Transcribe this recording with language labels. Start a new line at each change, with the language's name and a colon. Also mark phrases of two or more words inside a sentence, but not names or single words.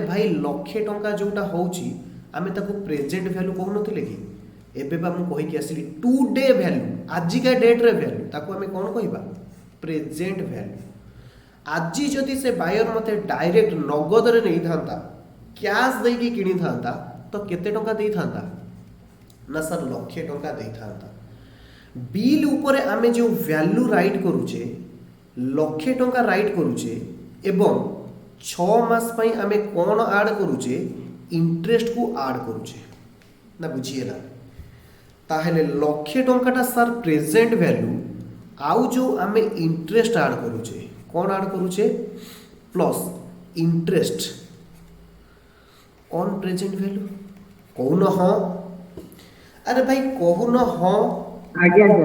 Odia: ଭାଇ ଲକ୍ଷେ ଟଙ୍କା ଯୋଟା ହେଉଛି ଆମେ ତାକୁ
English: present value
Odia: କହୁ ନଥିଲେ କି ଏବେ ବା ମୁଁ କହି କେ ଆସିଲି
English: today value
Odia: ଆଜି କା ଡେଟ ରେ ଭାଲ୍ୟୁ ତାକୁ ଆମେ କଣ କହିବା
English: present value
Odia: ଆଜି ଯଦି ସେ ବାୟର ମତେ ଡାଇରେକ୍ଟ ନଗଦ ରେ ନେଇ ଥାନ୍ତା କ୍ୟାଶ ଦେ କି କିଣି ଥାନ୍ତା ତ କେତେ ଟଙ୍କା ଦେ ଥାନ୍ତା ନା ସାର ଲକ୍ଷେ ଟଙ୍କା ଦେ ଥାନ୍ତା ବିଲ ଉପର ଆମେ ଯୋ ଭାଲ୍ୟୁ ରାଇଟ କରୁଛେ ଲକ୍ଷେ ଟଙ୍କା ରାଇଟ କରୁଛେ ଏବଂ 6 ମାସ ପାଇଁ ଆମେ କଣ ଆଡ କରୁଛେ ଇଣ୍ଟରେଷ୍ଟ କୁ ଆଡ କରୁଛେ ନା ବୁଝିଲ ତାହେଲେ ଲକ୍ଷେ ଟଙ୍କାଟା ସାର
English: present value
Odia: ଆଉ ଯୋ ଆମେ ଇଣ୍ଟରେଷ୍ଟ ଆଡ କରୁଛେ କଣ ଆଡ କରୁଛେ कोन ऐड करूचे
English: plus interest on present value
Odia: କହୁନ ହଁ ଅରେ ଭାଇ କହୁନ ହଁ ଆଜ୍ଞା ସାର